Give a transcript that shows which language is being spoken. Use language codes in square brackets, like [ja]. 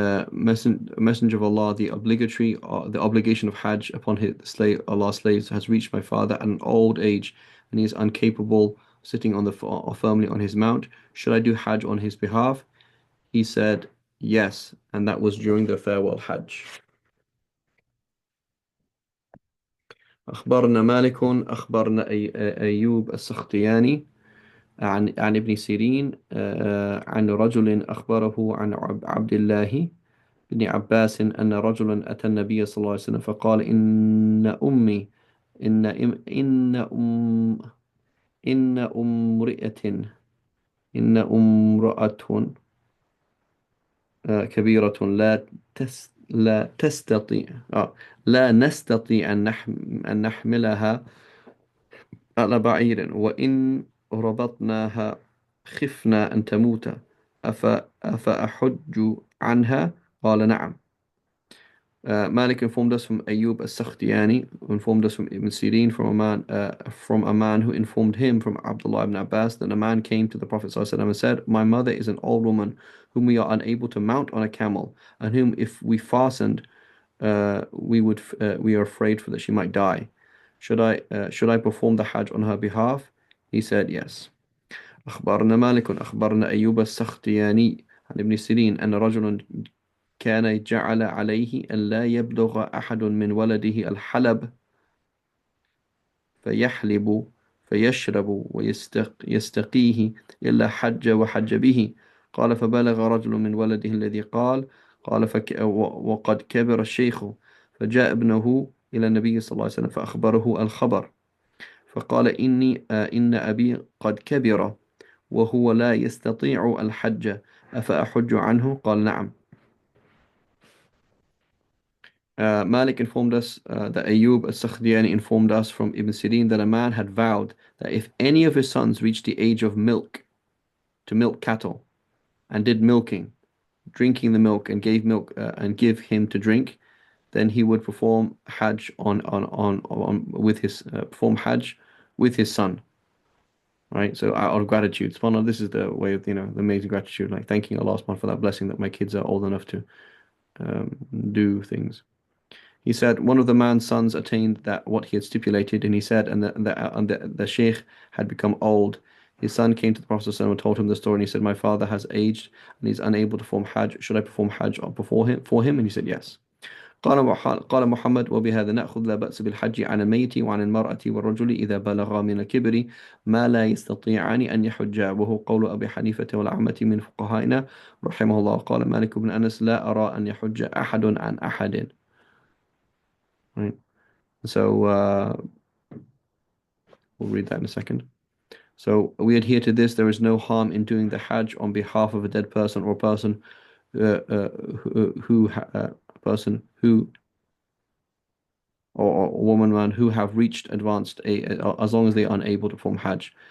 [en] Messenger of Allah, the obligation of Hajj upon his slave, Allah's slaves has reached my father at an old age, and he is incapable sitting on the firmly on his mount. Should I do Hajj on his behalf? He said yes, and that was during the farewell Hajj. [ar] أخبرنا مالك أخبرنا أيوب السختياني عن ابن سيرين عن رجل أخبره عن عبد الله بن عباس أن رجلا أتى النبي صلى الله عليه وسلم فقال إن أمي إن إم إن أم إن أمرئة إن امرأة كبيرة لا تستطيع لا نستطيع أن نحملها على بعير وإن ربطناها خفنا أن تموت أفأحج عنها قال نعم. [en] Malik informed us from Ayub as-Sakhtiyani, who informed us from Ibn Sirin from a man who informed him from Abdullah ibn Abbas that a man came to the Prophet ﷺ and said, my mother is an old woman whom we are unable to mount on a camel, and whom if we fastened, we are afraid for that she might die. Should I perform the Hajj on her behalf? He said yes. [ar] أخبرنا مالك أخبرنا أيوب السختياني عن ابن سيرين أن رجلا كان جعل عليه أن لا يبلغ أحد من ولده الحلب فيحلب فيشرب ويستقيه إلا حج وحج به قال فبلغ رجل من ولده الذي قال وقد كبر الشيخ فجاء ابنه إلى النبي صلى الله عليه وسلم فأخبره الخبر فقال إن أبي قد كبر وهو لا يستطيع الحج أفأحج عنه قال نعم. [en] Malik informed us that Ayub as-Sakhtiyani informed us from Ibn Sirin that a man had vowed that if any of his sons reached the age of to milk cattle, and did milking, drinking the milk and gave milk and give him to drink, then he would perform Hajj on with his perform Hajj with his son. Right, so out of gratitude, subhanAllah, this is the way of the amazing gratitude, like thanking Allah subhanahu for that blessing that my kids are old enough to do things. He said one of the man's sons attained that what he had stipulated, and he said, and the sheikh had become old. His son came to the Prophet ﷺ and told him the story, and he said, my father has aged and he's unable to perform Hajj. Should I perform Hajj for him? And he said, yes. [ar] قال محمد وبهذا نأخذ لا بأس بالحج عن الميت وعن المرأة والرجل إذا بلغا من الكبر ما لا يستطيعان أن يحجا وهو قول أبي حنيفة والعامة من فقهائنا رحمه الله. قال مالك بن أنس لا أرى أن يحج أحد عن أحد. [en] Right. So We'll read that in a second. So we adhere to this. There is no harm in doing the Hajj on behalf of a dead person or person a person who or woman man who have reached advanced as long as they are unable to perform Hajj.